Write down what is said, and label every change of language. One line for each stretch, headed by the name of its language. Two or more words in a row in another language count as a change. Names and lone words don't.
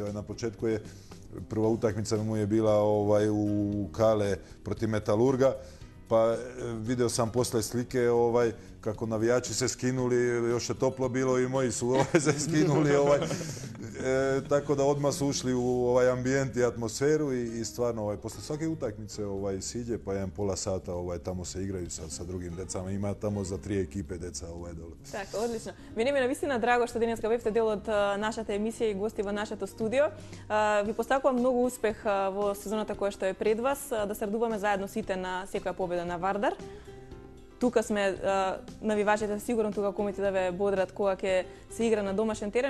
Serbian: Na početku je, prva utakmica mu je bila u Kale protiv Metalurga, pa video sam posle slike kako navijači se skinuli, još je toplo bilo i moji su se skinuli, tako da odmah su ušli u ambijent i atmosferu i stvarno posle svake utakmice siđe pa jedan pola sata tamo se igraju sa drugim decama, ima tamo za 3 ekipe deca dole.
Macedonian: Така, одлично. Мене ми навистина драго што денеска бевте дел од нашата емисија и гости во нашето студио. Ви постакувам многу успех во сезоната која што е пред вас, да се радуваме заедно сите на секоја победа на Вардар. Тука сме навивачите сигурно тука комите да ве бодрат кога ќе се игра на домашен терен.